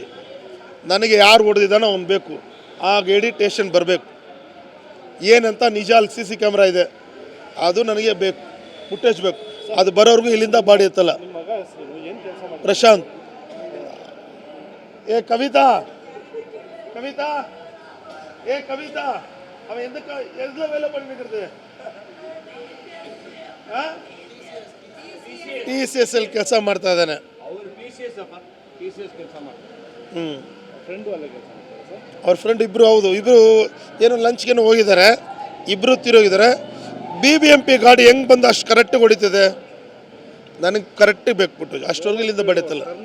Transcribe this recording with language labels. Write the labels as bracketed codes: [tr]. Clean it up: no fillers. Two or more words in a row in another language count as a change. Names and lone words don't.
[kn] ನನಗೆ ಯಾರು ಹೊಡೆದಿದ್ದಾನೋ ಅವ್ನು ಬೇಕು, ಆ ಗಾಡಿ ಸ್ಟೇಷನ್ ಬರಬೇಕು. ಏನಂತ ನಿಜ ಅಲ್ಲಿ CC ಕ್ಯಾಮ್ರಾ ಇದೆ, ಅದು ನನಗೆ ಬೇಕು, ಮುಟ್ಟಿಸ್ಬೇಕು. ಅದು ಬರೋವರೆಗೂ ಇಲ್ಲಿಂದ ಬಾಡಿ ಎತ್ತಲ್ಲ. ಪ್ರಶಾಂತ್. [ta] ಏ ಕವಿತಾ அவன் எதுல வேலை பண்ணிட்டு இருக்கிறது? [kn] TCS ಕೆಲಸ ಮಾಡ್ತಾ ಇದ್ದಾನೆ. ಅವ್ರ ಫ್ರೆಂಡ್ ಇಬ್ಬರು, ಹೌದು, ಇಬ್ಬರು ಏನೋ ಲಂಚ್ಗೇನೋ ಹೋಗಿದ್ದಾರೆ, ಇಬ್ಬರು ತೀರೋಗಿದ್ದಾರೆ. BBMP ಗಾಡಿ ಹೆಂಗೆ ಬಂದು ಅಷ್ಟು ಕರೆಕ್ಟಾಗಿ ಹೊಡಿತದೆ, ನನಗೆ ಕರೆಕ್ಟಾಗಿ ಬೇಕ್ಬಿಟ್ಟು ಅಷ್ಟವರೆಗೂ ಇಲ್ಲಿಂದ ಬಡಿತಲ್ಲ.